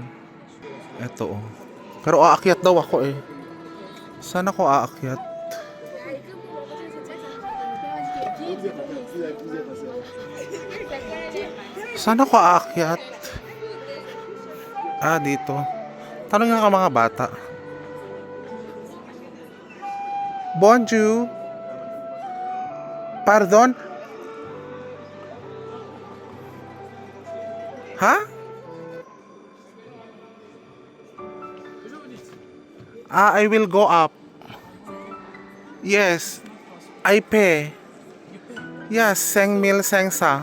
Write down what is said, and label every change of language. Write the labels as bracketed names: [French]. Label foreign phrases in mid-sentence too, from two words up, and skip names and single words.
[Filipino] Ito, oh. Pero aakyat daw ako eh. Saan ako aakyat? Saan ako aakyat? Ah, dito. Tanong nga ka mga bata. [French] Bonjour. Pardon? Ha? [English] Ah, I will go up. Yes. I pay. Yes, 5,000 500.